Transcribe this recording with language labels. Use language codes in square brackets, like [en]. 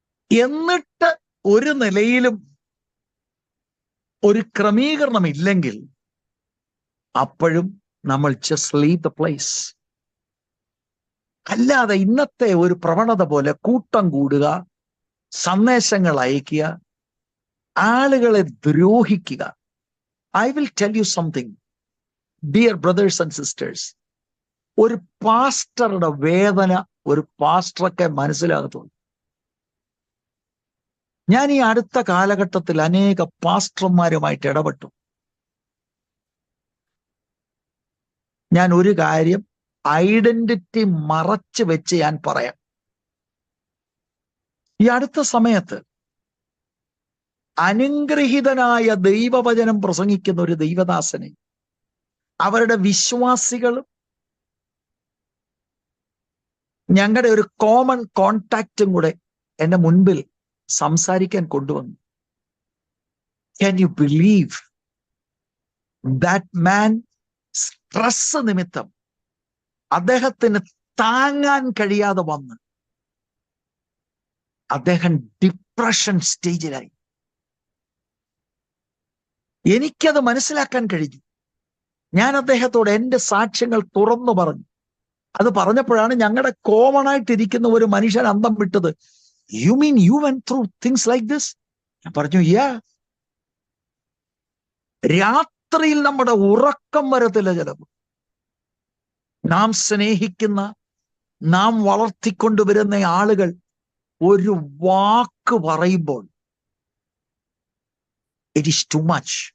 [ml] എന്നിട്ട് ഒരു നിലയിലും ഒരു ക്രമീകരണം ഇല്ലെങ്കിൽ അപ്പോഴും നമ്മൾ [en] just leave the place. [ml] അല്ലാതെ ഇന്നത്തെ ഒരു പ്രവണത പോലെ കൂട്ടം കൂടുക, സന്ദേശങ്ങൾ അയക്കുക, ആളുകളെ ദ്രോഹിക്കുക. [en] I will tell you something, dear brothers and sisters. [ml] ഒരു പാസ്റ്ററുടെ വേദന ഒരു പാസ്റ്ററൊക്കെ മനസ്സിലാകത്തുള്ളൂ. ഞാൻ ഈ അടുത്ത കാലഘട്ടത്തിൽ അനേക പാസ്റ്റർമാരുമായിട്ട് ഇടപെട്ടു. ഞാൻ ഒരു കാര്യം ഐഡന്റിറ്റി മറച്ചു വെച്ച് ഞാൻ പറയാം. ഈ അടുത്ത സമയത്ത് അനുഗ്രഹീതനായ ദൈവവചനം പ്രസംഗിക്കുന്ന ഒരു ദൈവദാസനെ അവരുടെ വിശ്വാസികളും ഞങ്ങളുടെ ഒരു കോമൺ കോണ്ടാക്റ്റും കൂടെ എന്റെ മുൻപിൽ സംസാരിക്കാൻ കൊണ്ടുവന്നു. [en] Can you believe that man? [ml] Stress നിമിത്തം അദ്ദേഹത്തിന് താങ്ങാൻ കഴിയാതെ വന്ന് അദ്ദേഹം ഡിപ്രഷൻ സ്റ്റേജിലായി. എനിക്കത് മനസ്സിലാക്കാൻ കഴിഞ്ഞു. ഞാൻ അദ്ദേഹത്തോട് എൻ്റെ സാക്ഷ്യങ്ങൾ തുറന്നു പറഞ്ഞു. അത് പറഞ്ഞപ്പോഴാണ് ഞങ്ങളുടെ കോമൺ ആയിട്ടിരിക്കുന്ന ഒരു മനുഷ്യൻ അന്തം വിട്ടത്. [en] You mean you went through things like this? [ml] ഞാൻ പറഞ്ഞു, [en] yeah. [ml] രാത്രിയിൽ നമ്മുടെ ഉറക്കം വരത്തില്ല. ചിലപ്പോൾ നാം സ്നേഹിക്കുന്ന, നാം വളർത്തിക്കൊണ്ടുവരുന്ന ആളുകൾ ഒരു വാക്ക് പറയുമ്പോൾ [en] it is too much.